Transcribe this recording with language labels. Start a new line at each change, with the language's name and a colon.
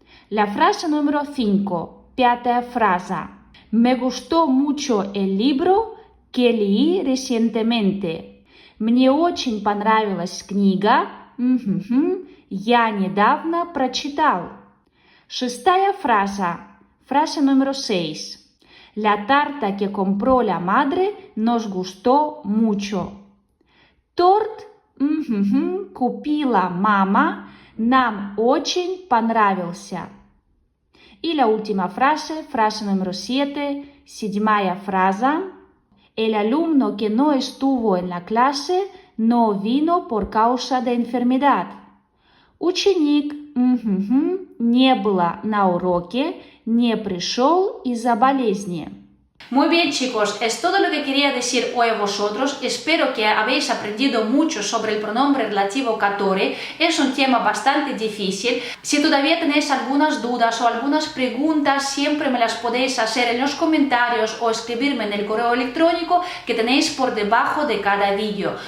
Spanish: La frase número 5,
Russian: пятая фраза.
Spanish: Me gustó mucho el libro que leí recientemente.
Russian: Мне очень понравилась книга, я недавно прочитал. Шестая фраза,
Spanish: frase número 6. La tarta que compró la madre nos gustó mucho.
Russian: Торт, купила мама, нам очень понравился.
Spanish: Y la última frase, frase número 7,
Russian: седьмая фраза.
Spanish: El alumno que no estuvo en la clase no vino por causa de enfermedad.
Russian: Ученик, не было на уроке, не пришел из-за болезни.
Spanish: Muy bien, chicos, es todo lo que quería decir hoy a vosotros. Espero que habéis aprendido mucho sobre el pronombre relativo который. Es un tema bastante difícil. Si todavía tenéis algunas dudas o algunas preguntas, siempre me las podéis hacer en los comentarios o escribirme en el correo electrónico que tenéis por debajo de cada vídeo.